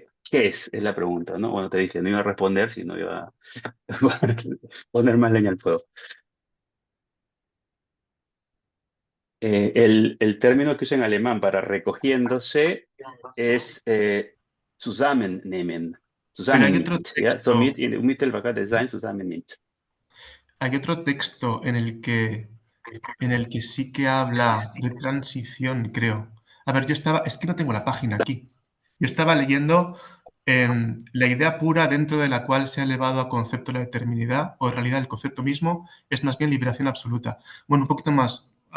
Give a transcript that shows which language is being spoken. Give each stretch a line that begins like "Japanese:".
Spanish: ¿Qué es? Es la pregunta, ¿no? Bueno, te dije, no iba a responder, sino iba a poner más leña al fuego. El término que usa en alemán para recogiéndose es zusammennehmen. Pero hay otro
German: Zusammennimmt,
Spanish: ¿ya?
German: Somit
Spanish: texto,
German: in der Unmittelbarkeit sein, zusammennimmt.
Spanish: hay otro texto en el que sí que habla de transición, creo. A ver, es que no tengo la página aquí. Yo estaba leyendo la idea pura dentro de la cual se ha elevado a concepto la determinidad, o en realidad el concepto mismo es más bien liberación absoluta. Bueno, un poquito más.